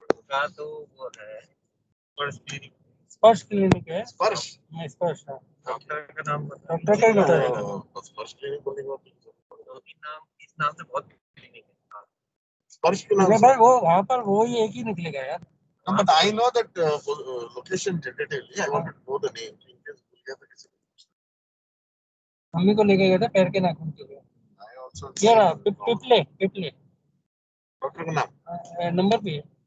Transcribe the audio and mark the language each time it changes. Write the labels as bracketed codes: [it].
[hi] का तो वो है स्पर्श क्लिनिक है स्पर्श मैं स्पर्श हाँ डॉक्टर का नाम डॉक्टर का ही बता देगा स्पर्श क्लिनिक बोलने के बाद इस नाम से बहुत क्लिनिक है स्पर्श के नाम भाई वो वहाँ पर वो ही एक ही निकलेगा यार [en] No, but I know that location tentatively. I wanted to know the name. In case [hi] भूल गया तो किसी को पूछना. मम्मी को लेके गए थे पैर के नाखून के लिए. [en] I also. [hi] ये रहा पिपले. डॉक्टर का नाम. नंबर भी है.